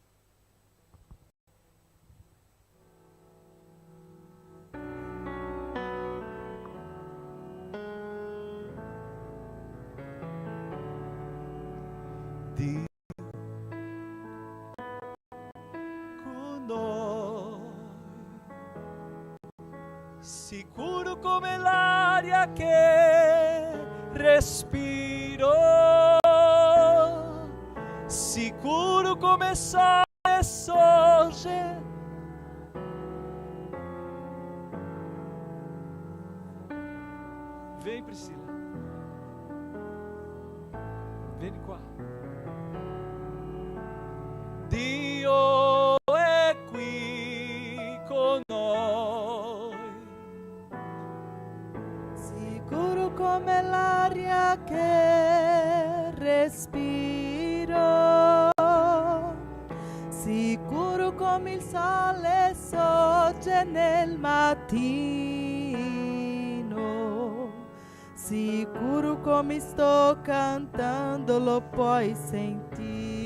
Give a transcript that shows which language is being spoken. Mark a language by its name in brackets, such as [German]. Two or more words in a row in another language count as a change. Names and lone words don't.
[Italian] Dio con noi, sicuro come l'aria che respiro, sicuro come sale sorge. [Portuguese] Vem, Priscila. Vem qua. [Italian] Dio è qui con noi, sicuro come l'aria che respiro, sicuro come il sole sorge nel mattino, sicuro come sto cantando lo puoi sentire.